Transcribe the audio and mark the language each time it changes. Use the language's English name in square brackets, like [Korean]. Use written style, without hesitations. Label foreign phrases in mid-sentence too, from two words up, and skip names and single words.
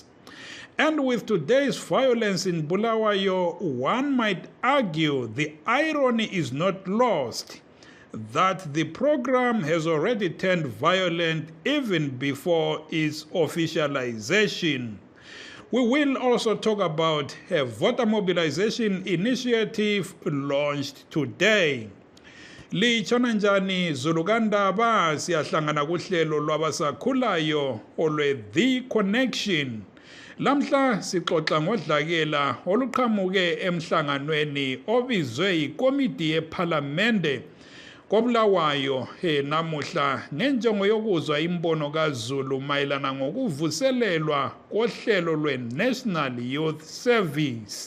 [English] And with today's violence in Bulawayo, one might argue the irony is not lost, that the program has already turned violent even before its officialization. We will also talk about a voter mobilization initiative launched today. [North Ndebele] Litshona njani Zulugandaba siyahlangana kuhlelo lwabasakhulayo olwe The Connection. Lamhla sixoxa ngodlakela oluqhamuke emhlanganweni obizwe ikomiti yePhalamende koBulawayo namuhla ngenjongo yokuzwa imbono kaZulu mayelana ngokuvuselelwa kohlelo lwe-National Youth Service.